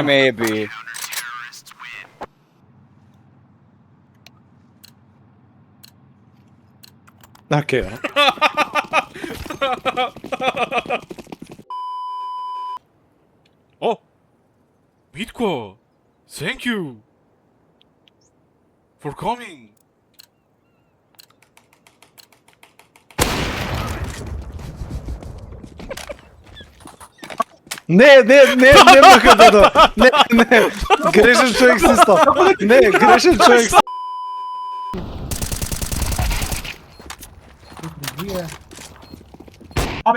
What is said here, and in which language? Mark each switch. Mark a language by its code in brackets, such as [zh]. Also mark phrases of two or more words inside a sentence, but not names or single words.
[mk] ме еби. Окей. О! Митко! [en] Thank you! For coming! [mk] Не баха Додо. Не. Грешен човек си стал. Не, грешен човек си. Абе!